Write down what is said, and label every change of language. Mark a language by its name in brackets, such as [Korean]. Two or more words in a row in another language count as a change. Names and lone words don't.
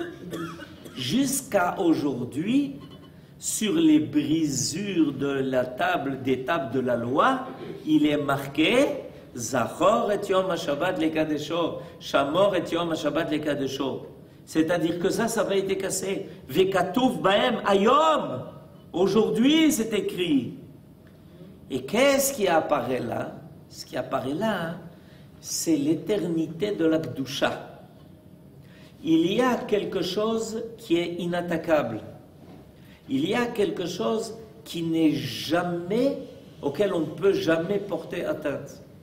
[French] Jusqu'à aujourd'hui, sur les brisures de la table, des tables de la loi, il est marqué [Hebrew] זכור את יום השבת לקדשו, שמור את יום השבת לקדשו. [French] C'est-à-dire que ça va été cassé. [Hebrew] וכתוב בהם היום. [French] Aujourd'hui, c'est écrit. Et qu'est-ce qui apparaît là? Ce qui apparaît là, c'est l'éternité de la Kedusha. Il y a quelque chose qui est inattaquable. Il y a quelque chose qui n'est jamais, auquel on ne peut jamais porter atteinte.